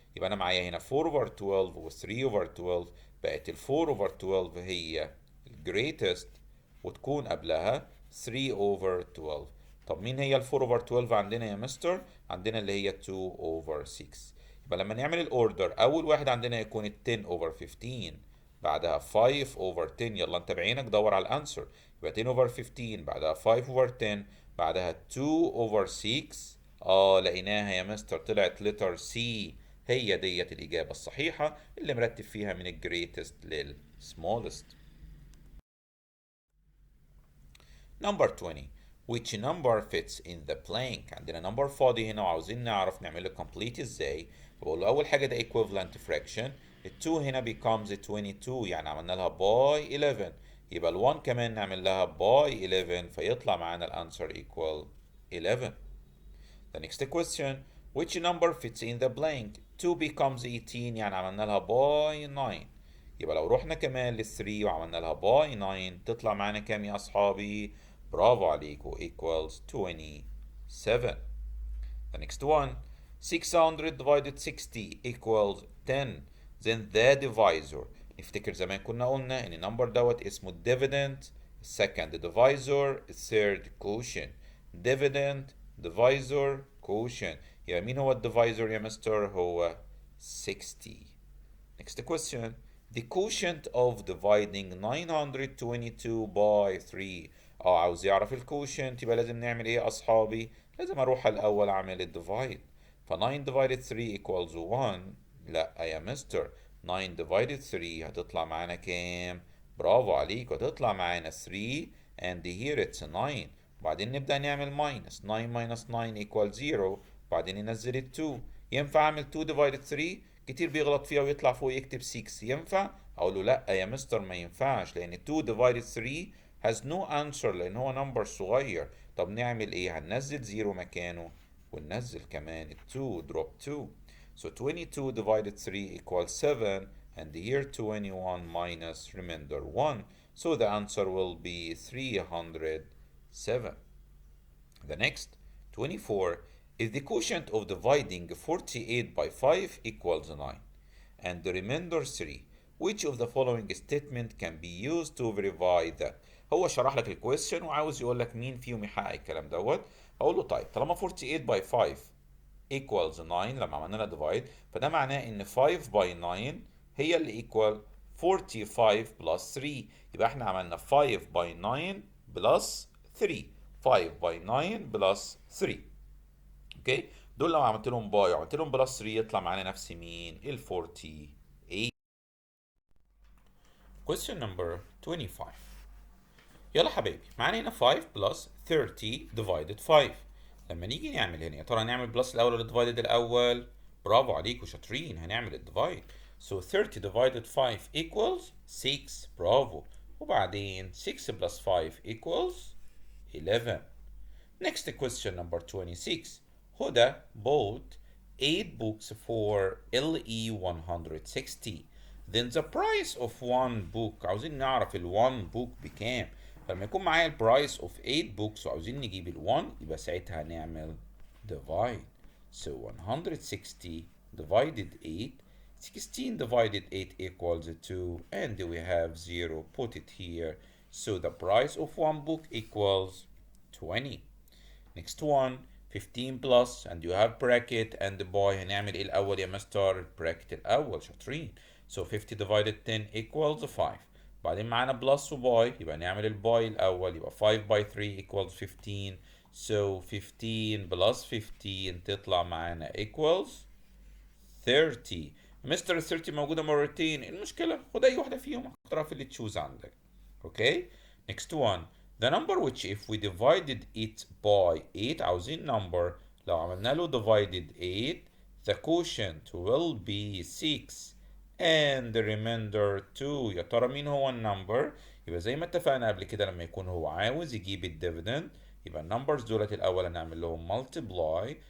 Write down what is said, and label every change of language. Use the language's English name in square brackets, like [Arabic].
[Arabic] يبقى انا معايا هنا 4 over 12 و 3 over 12 بقت ال 4 over 12 هي ال greatest وتكون قبلها 3 over 12. طب مين هي ال 4 over 12 عندنا يا مستر؟ عندنا اللي هي 2 over 6. يبقى لما نعمل الاوردر اول واحد عندنا يكون ال 10 over 15 بعدها 5 over 10. يلا انت بعينك دور على الانسر. يبقى 10 over 15 بعدها 5 over 10 بعدها 2 over 6. لقيناها يا مستر طلعت letter C. هي ديت الإجابة الصحيحة اللي مرتب فيها من ال greatest لل smallest. [English] Number 20 which number fits in the blank. [Arabic] عندنا number فاضي هنا وعاوزين نعرف نعمله complete ازاي. بقول له أول حاجة ده equivalent fraction. ال 2 هنا becomes 22 يعني عملنا لها by 11. يبقى ال 1 كمان نعمل لها by 11 فيطلع معانا الانسر equal 11. [English] The next question which number fits in the blank. [Arabic] 2 becomes 18 يعني عملنا لها by 9. يبقى لو رحنا كمان لل 3 وعملنا لها by 9 تطلع معانا كام يا أصحابي؟ برافو عليكم equals 27. [English] The next one 600 divided 60 equals 10. [Arabic] Then the divisor. نفتكر زمان كنا قلنا ان النمبر دوت اسمه dividend, second divisor, third quotient. [English] dividend, divisor, quotient. [Arabic] يبقى مين هو الديفايزر يا مستر؟ هو 60. [English] Next question. The quotient of dividing 922 by 3. [Arabic] عاوز يعرف الكوشنت يبقى لازم نعمل ايه يا اصحابي؟ لازم اروح الاول اعمل الديفايد. [English] ف 9 divided 3 equals 1. [Arabic] لا يا مستر 9 divided 3 هتطلع معانا كام؟ برافو عليك هتطلع معانا 3 and here it's 9. وبعدين نبدأ نعمل minus 9 minus 9 equals 0. بعدين ننزل ال 2. ينفع اعمل 2 divided 3؟ كتير بيغلط فيها ويطلع فوق يكتب 6. ينفع؟ اقول له لا يا مستر ما ينفعش لان 2 divided 3 has no answer لان هو نمبر صغير. طب نعمل ايه؟ هننزل 0 مكانه وننزل كمان 2 drop 2. [English] So 22 divided 3 equals 7 and here 21 minus remainder 1. So the answer will be 307. The next 24 is the quotient of dividing 48 by 5 equals 9 and the remainder 3. Which of the following statement can be used to verify that. [Arabic] هو شرح لك الكويستشن وعاوز يقول لك مين فيهم يحقق الكلام دوت. اقول له طيب طالما 48 by 5 equals 9 لما عملنا لها divide فده معناه ان 5 by 9 هي اللي equal 45 plus 3. يبقى احنا عملنا 5 by 9 plus 3. [English] 5 by 9 plus 3. [Arabic] اوكي دول لو عملت لهم باي وعملت لهم بلس 3 يطلع معانا نفس مين؟ ال 48. [English] Question number 25. [Arabic] يلا حبايبي معانا هنا 5 بلس 30 divided 5. لما نيجي نعمل هنا يا ترى نعمل بلس الاول ولا ديفايدد الاول؟ برافو عليكم شاطرين هنعمل الديفايد. [English] So 30 divided 5 equals 6. Bravo. وبعدين 6 plus 5 equals 11. Next question number 26. Huda bought 8 books for LE 160. then the price of one book، عاوزين نعرف ال one book بكام. [Arabic] فلما يكون معايا ال price of 8 books وعاوزين نجيب ال 1 يبقى ساعتها هنعمل divide. [English] So 160 divided 8. 16 divided 8 equals 2, and we have 0. Put it here. So the price of one book equals 20. Next one 15 plus and you have bracket and the boy. [Arabic] هنعمل ايه الاول يا مستر؟ bracket الاول، شاطرين. [English] So 50 divided 10 equals 5. [Arabic] بعدين معانا بلس وباي يبقى نعمل الباي الاول، يبقى 5 by 3 equals 15. [English] So 15 plus 15 تطلع معانا equals 30. [Arabic] مستر ال 30 موجودة مرتين، المشكلة خد أي واحدة فيهم اختارها في اللي تشوز عندك. [English] Okay. Next one. The number which if we divided it by 8، عاوزين number لو عملنا له divided 8 the quotient will be 6 and the remainder 2. [Arabic] يا ترى مين هو النمبر؟ يبقى زي ما اتفقنا قبل كده لما يكون هو عاوز يجيب الديفيدند يبقى النمبرز دولت الأول هنعمل لهم multiply.